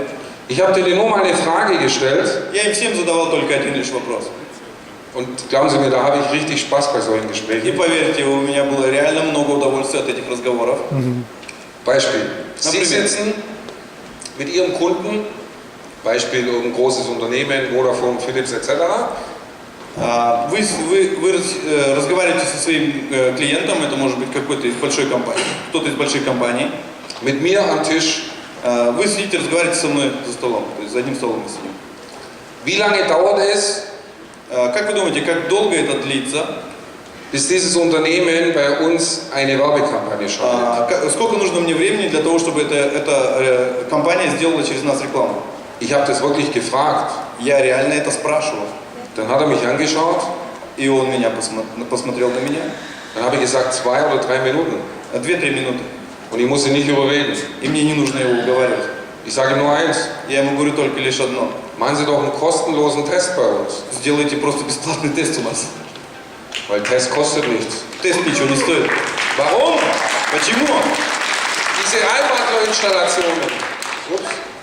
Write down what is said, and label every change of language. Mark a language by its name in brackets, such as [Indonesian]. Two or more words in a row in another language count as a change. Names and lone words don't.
[German] Ich habe denen nur mal eine Frage gestellt [Russian] Я им всем задавал только один лишь вопрос. [German] und glauben Sie mir, da habe ich richtig Spaß bei solchen [Russian] И [German] Gesprächen. [Russian] поверьте, у меня было реально много удовольствия от этих разговоров. [German] Beispiel, Sie [Russian] Например. [German] sitzen mit Ihrem Kunden, Beispiel ein großes Unternehmen, Vodafone, Philips etc. [Russian] Вы разговариваете со своим клиентом, это может быть какой-то из большой компании, кто-то из больших компаний. [German] Mit mir am Tisch. [Russian] Вы сидите, разговариваете со мной за столом, то есть за одним столом мы сидим. [German] Wie lange dauert es, [Russian] Как вы думаете, как долго это длится? [German] bis dieses Unternehmen bei uns eine Werbekampagne schaltet? [Russian] Сколько нужно мне времени для того, чтобы эта компания сделала через нас рекламу? [German] Ich habe das wirklich gefragt. [Russian] Я реально это спрашивал. [German] Dann hat er mich angeschaut, [Russian] И он меня посмотрел на меня. [German] dann habe ich gesagt 2 oder 3 Minuten. [Russian] 2-3 минуты. [German] Und ich muss ihn nicht überreden. [Russian] И мне не нужно его уговаривать. [German] Ich sage ihm nur eins, [Russian] Я ему говорю только лишь одно. [German] machen Sie doch einen kostenlosen Test bei uns. [Russian] Сделайте просто бесплатный тест у нас. [German] Weil Test kostet nichts. [Russian] Тест ничего не стоит. [German] Warum? [Russian] Почему? [German] Diese Einwandlerinstallationen. Ups.